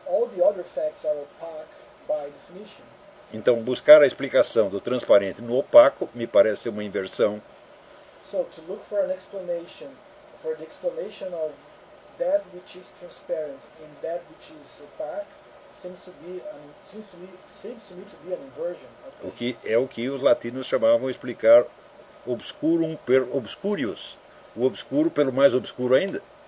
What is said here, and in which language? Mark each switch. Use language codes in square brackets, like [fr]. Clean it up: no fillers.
[en] All the other facts are opaque by definition. [pt] Então, buscar a explicação do transparente no opaco me parece uma inversão. [en] So, to look for an explanation, for the explanation of that which is transparent and that which is opaque seems to me to be an inversion. [pt] O que é o que os latinos chamavam de explicar [la] obscurum per obscurius, [pt] o obscuro pelo mais obscuro ainda.